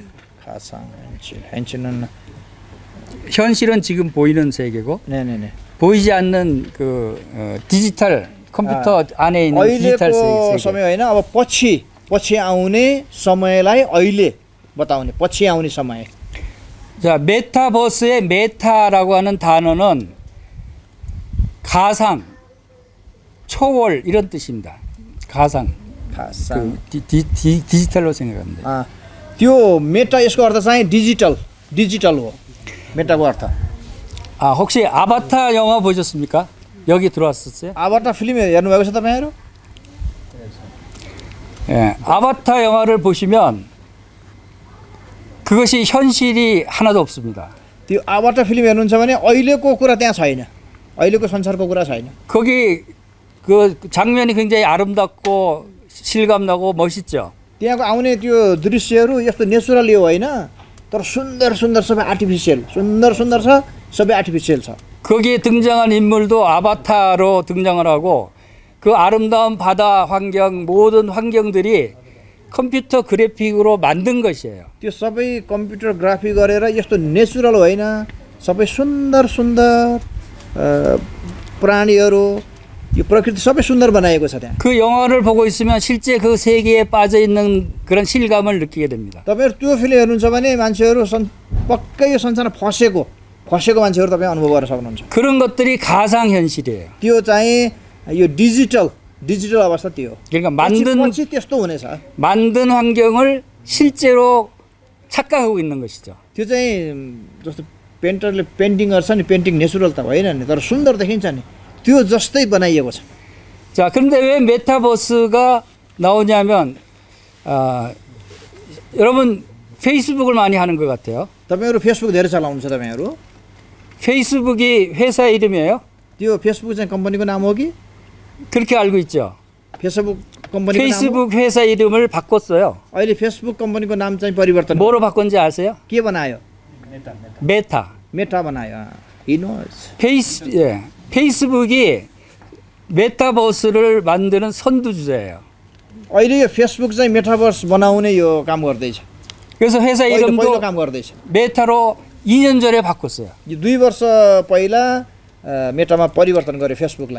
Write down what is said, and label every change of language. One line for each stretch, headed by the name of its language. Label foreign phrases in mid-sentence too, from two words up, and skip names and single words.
Korean: 가상 현실. 현실은 현실은 지금 보이는 세계고 네네네. 보이지 않는 그 디지털 컴퓨터 안에 있는 디지털
Nepali: अहिलेको
Korean: 세계.
Nepali: समय होइन अब पछि आउने समयलाई अहिले बताउने पछि आउने समय.
Korean: 자, 메타버스의 메타라고 하는 단어는 가상, 초월 이런 뜻입니다. 가상. 가상. 그 디지털로 생각하면 돼요.
Nepali: त्यो मेटा यसको अर्थ चाहिँ डिजिटल हो. मेटाको अर्थ.
Korean: 혹시 아바타 영화 보셨습니까? 여기 들어왔었어요?
Nepali: 아바타 फिल्म हेर्नु भएको छ तपाईहरु?
Korean: 예, 아바타 영화를 보시면 그것이 현실이 하나도 없습니다.
Nepali: त्यो 아바타 फिल्म हेर्नुहुन्छ भने अहिलेको कुरा त्यहाँ छैन. अहिलेको संसारको कुरा छैन.
Korean: 거기 그 장면이 굉장히 아름답고 실감나고 멋있죠.
Nepali: त्यहाँको आउने त्यो दृश्यहरू यस्तो नेचुरली हो हैन तर सुन्दर सबै आर्टिफिशियल सुन्दर छ सबै आर्टिफिशियल छ.
Korean: 거기에 등장한 인물도 아바타로 등장을 하고 그 아름다운 바다 환경 모든 환경들이 컴퓨터 그래픽으로 만든 것이에요.
Nepali: त्यो सबै
English: computer graphic
Nepali: गरेर यस्तो नेचुरल होइन सबै सुन्दर प्राणीहरू यो प्रकृति सबै सुन्दर बनाएको छ त्यहाँ.
Korean: 그 영화를 보고 있으면 실제 그 세계에 빠져 있는 그런 실감을 느끼게 됩니다.
Nepali: तपाईहरु त्यो फिल्म हेर्नुहुन्छ भने मान्छेहरू पक्कै यो संसारमा फसेको मान्छेहरू तपाई अनुभव गर्न सक्नुहुन्छ.
Korean: 그런 것들이 가상 현실이에요.
Nepali: त्यो चाहिँ यो डिजिटल अवस्था त्यो.
Korean: 그러니까
Nepali: पछि त्यस्तो हुनेछ.
Korean: 만든 환경을 실제로 착각하고 있는 것이죠.
Nepali: त्यो चाहिँ जस्तो पेन्टरले पेन्टिङ गर्छ नि
English: painting natural
Nepali: त होइन नि तर सुन्दर देखिन्छ नि त्यो जस्तै बनाइएको छ.
Korean: 자, 그런데 왜 메타버스가 나오냐면 여러분 페이스북을 많이 하는 것 같아요.
Nepali: तपाईहरु फेसबुक धेरै चलाउनुहुन्छ तपाईहरु?
Korean: 페이스북이 회사 이름이에요?
Nepali: त्यो फेसबुक चाहिँ कम्पनीको नाम हो कि?
Korean: 그렇게 알고 있죠.
Nepali: फेसबुक कम्पनीको नाम.
Korean: 페이스북 회사 이름을 바꿨어요.
Nepali: अहिले फेसबुक कम्पनीको नाम चाहिँ परिवर्तन.
Korean: 뭐로 바꾼지 아세요?
Nepali: के बनायो? मेटा बनायो.
English: He knows.
Korean: 페이스북이 메타버스를 만드는 선두주자예요.
Nepali: अहिले यो फेसबुक चाहिँ मेटाभर्स बनाउने यो काम गर्दै छ.
Korean: 그래서 회사 이름도
Nepali: काम गर्दै छ.
Korean: 메타로 2년 전에 바꿨어요.
Nepali: यो 2 वर्ष पहिला 메타मा परिवर्तन गर्यो फेसबुकलाई.